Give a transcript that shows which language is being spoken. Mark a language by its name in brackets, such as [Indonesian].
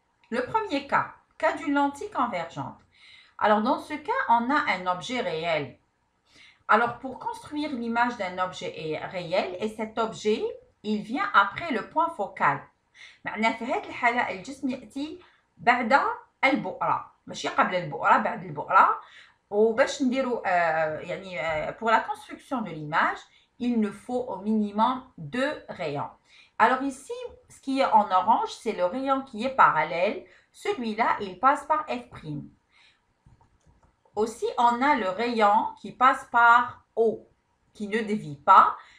[French] Le premier cas d'une lentille convergente. Alors, dans ce cas, on a un objet réel. Alors, pour construire l'image d'un objet réel, et cet objet, il vient après le point focal. [Arabic] معناه في هذه الحالة الجسم يأتي بعد البؤرة, ماشي قبل البؤرة, بعد البؤرة. وباش نديرو يعني [French] pour la construction de l'image, il nous faut au minimum 2 rayons. Alors ici, ce qui est en orange, c'est le rayon qui est parallèle. Celui-là, il passe par F'. Aussi, on a le rayon qui passe par O, qui ne dévie pas.